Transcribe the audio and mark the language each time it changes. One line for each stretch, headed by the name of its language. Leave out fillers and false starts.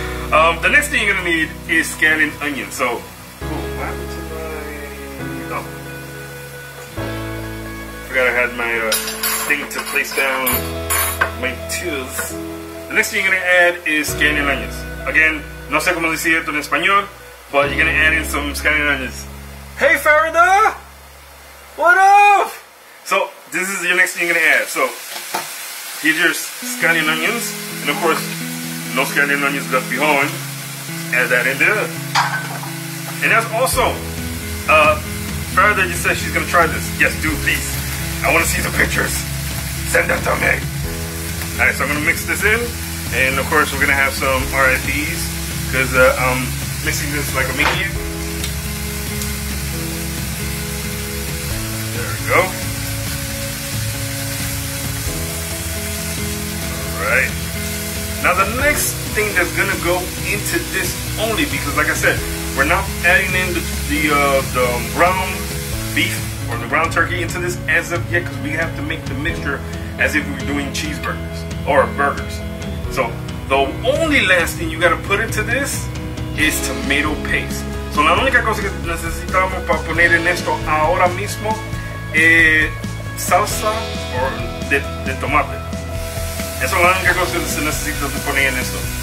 English: The next thing you're gonna need is scallion onion. So, what happened to my? Oh, forgot I had my thing to place down my tools. The next thing you're gonna add is scallion onions. Again,
Spanish: no sé cómo decir esto en español,
English: but you're gonna add in some scallion onions. Hey Farida! What up? So this is your next thing you're gonna add. So here's your scallion onions, and of course, no scallion onions left behind. Add that in there. And that's also, Farida just said she's gonna try this. Yes, do please. I wanna see the pictures. Send that to me. Alright, so I'm gonna mix this in, and of course we're gonna have some RIPs because I'm mixing this like a medium. There we go. Alright. Now the next thing that's gonna go into this only, because like I said, we're not adding in the ground beef or the ground turkey into this as of yet, because we have to make the mixture as if we were doing cheeseburgers or burgers. So the only last thing you gotta put into this is tomato paste.
Spanish: So la única cosa que necesitamos para poner en esto ahora mismo es salsa de tomate. Eso es la única cosa que se necesita de poner en esto.